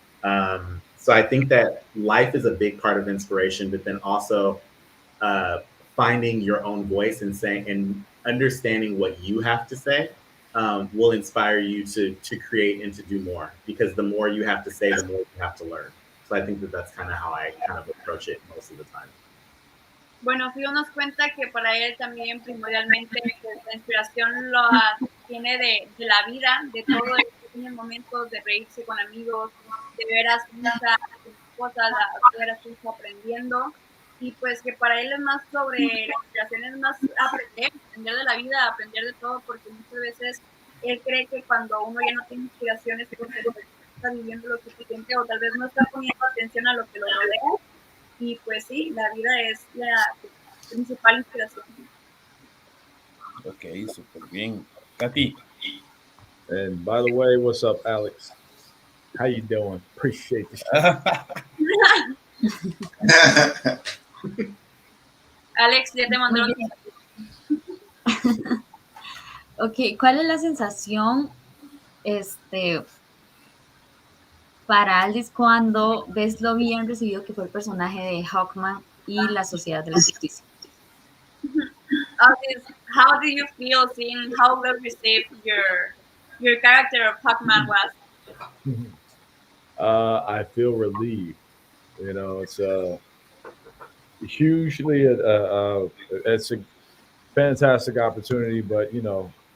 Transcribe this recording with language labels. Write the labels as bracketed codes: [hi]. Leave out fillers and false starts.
[en] So I think that life is a big part of inspiration, but then also uh, finding your own voice and saying and understanding what you have to say will inspire you to create and to do more. Because the more you have to say, the more you have to learn. So I think that that's kind of how I kind of approach it most of the time. [es] Bueno, Fio nos cuenta que para él también primordialmente pues, la inspiración lo tiene de la vida, de todo el pequeños momentos, de reírse con amigos, de ver a su hija haciendo cosas, de ver a su hija aprendiendo, y pues que para él es más sobre la inspiración, es más aprender de la vida, aprender de todo, porque muchas veces él cree que cuando uno ya no tiene inspiraciones porque no está viviendo lo suficiente o tal vez no está poniendo atención a lo que lo rodea. Y pues sí, la vida es la principal inspiración. Ok, súper bien. Katy. [en] And by the way, what's up, Alex? How you doing? Appreciate the shit. [es] Alex, ya te mandó. Ok, ¿cuál es la sensación para Aldis cuando ves lo bien recibido que fue el personaje de Hawkman y la Sociedad de la Justicia? [en] Aldis, how do you feel seeing how well received your character of Hawkman was? I feel relieved. You know, it's hugely it's a fantastic opportunity, but you know.